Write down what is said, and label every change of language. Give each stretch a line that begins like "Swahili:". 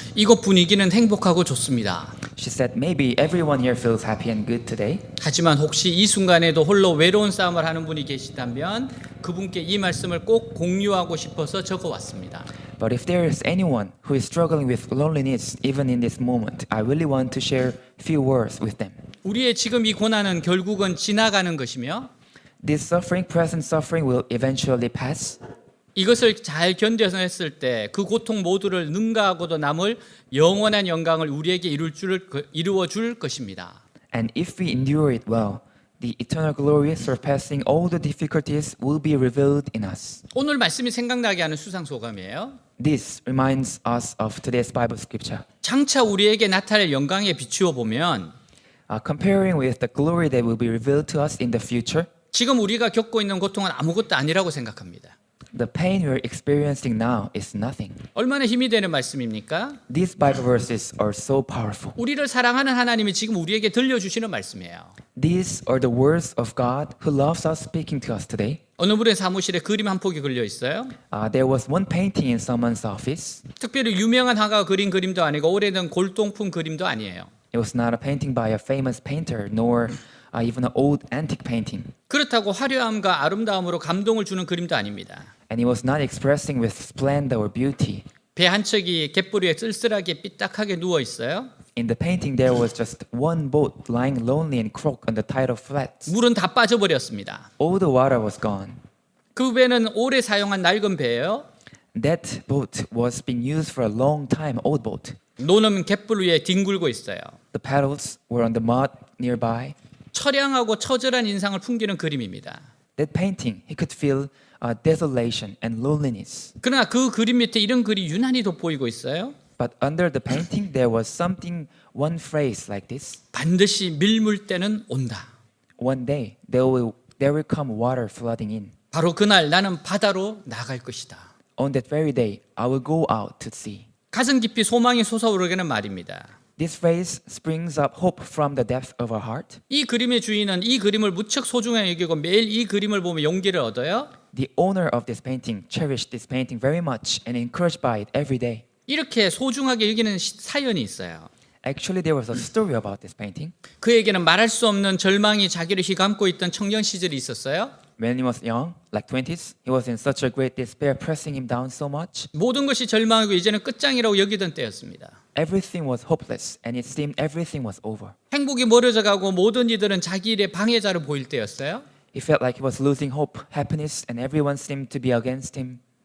Korean: 이곳 분위기는 행복하고 좋습니다.
English: She said, maybe everyone here feels happy and good today.
Korean: 하지만 혹시 이 순간에도 홀로 외로운 싸움을 하는 분이 계시다면 그분께 이 말씀을 꼭 공유하고 싶어서 적어왔습니다.
English: But if there is anyone who is struggling with loneliness even in this moment, I really want to share few words with them.
Korean: 우리의 지금 이 고난은 결국은 지나가는 것이며
English: This suffering, present suffering, will eventually pass.
Korean: 이것을 잘 견뎌냈을 때 그 고통 모두를 능가하고도 남을 영원한 영광을 우리에게 이루어 줄 것입니다.
English: And if we endure it well, the eternal glory surpassing all the difficulties will be revealed in us.
Korean: 오늘 말씀이 생각나게 하는 수상 소감이에요.
English: This reminds us of today's Bible scripture.
Korean: 장차 우리에게 나타날 영광에 비추어 보면
English: Comparing with the glory that will be revealed to us in the future,
Korean: 지금 우리가 겪고 있는 고통은 아무것도 아니라고 생각합니다.
English: the pain we're experiencing now is nothing.
Korean: 얼마나 힘이 되는 말씀입니까?
English: These Bible verses are so powerful.
Korean: 우리를 사랑하는 하나님이 지금 우리에게 들려주시는 말씀이에요.
English: These are the words of God who loves us speaking to us today.
Korean: 어느 분의 사무실에 그림 한 폭이 걸려 있어요.
English: There was one painting in someone's office.
Korean: 특별히 유명한 화가가 그린 그림도 아니고 오래된 골동품 그림도 아니에요.
English: It was not a painting by a famous painter, nor even an old antique painting.
Korean: 그렇다고 화려함과 아름다움으로 감동을 주는 그림도 아닙니다.
English: And it was not expressing with splendor or beauty.
Korean: 배 한 척이 갯벌 위에 쓸쓸하게 삐딱하게 누워 있어요.
English: In the painting, there was just one boat lying lonely and crooked on the tidal flats.
Korean: 물은 다 빠져버렸습니다.
English: All the water was gone.
Korean: 그 배는 오래 사용한 낡은 배예요.
English: That boat was being used for a long time, old boat.
Korean: 노는 갯벌 위에 뒹굴고 있어요.
English: The paddles were on the mud nearby.
Korean: 처량하고 처절한 인상을 풍기는 그림입니다.
English: That painting, he could feel desolation and loneliness.
Korean: 그러나 그 그림 밑에 이런 글이 유난히 돋보이고 있어요.
English: But under the painting, there was something, one phrase like this.
Korean: 반드시 밀물 때는 온다.
English: One day, there will come water flooding in.
Korean: 바로 그날 나는 바다로 나갈 것이다.
English: On that very day, I will go out to sea.
Korean: 가슴 깊이 소망이 솟아오르는 말입니다.
English: This phrase springs up hope from the depth of our heart.
Korean: 이 그림의 주인은 이 그림을 무척 소중하게 여기고 매일 이 그림을 보며 용기를 얻어요.
English: The owner of this painting cherished this painting very much and encouraged by it every day.
Korean: 이렇게 소중하게 여기는 사연이 있어요.
English: Actually, there was a story about this painting.
Korean: 그에게는 말할 수 없는 절망이 자기를 휘감고 있던 청년 시절이 있었어요.
English: When he was young, like 20s, he was in such a great despair, pressing him down so much.
Korean: 모든 것이 절망하고 이제는 끝장이라고 여기던 때였습니다.
English: Everything was hopeless, and it seemed everything was over.
Korean: 행복이 멀어져 가고 모든 이들은 자기 일의 방해자로 보일 때였어요.
English: He felt like he was losing hope, happiness, and everyone seemed to be against him.